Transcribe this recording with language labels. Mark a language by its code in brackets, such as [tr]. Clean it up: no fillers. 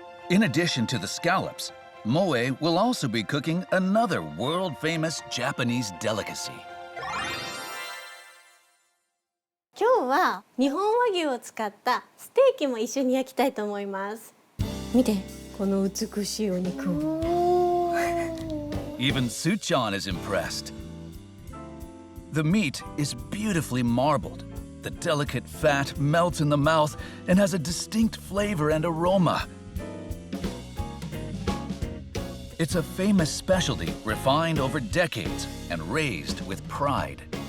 [en] In addition to the scallops, Moe will also be cooking another world-famous Japanese delicacy. [ja] 今日は日本和牛を使ったステーキも一緒に焼きたいと思います。見て、この美しいお肉を。 [en] Even Suchan is impressed. The meat is beautifully marbled. The delicate fat melts in the mouth and has a distinct flavor and aroma. It's a famous specialty refined over decades and raised with pride.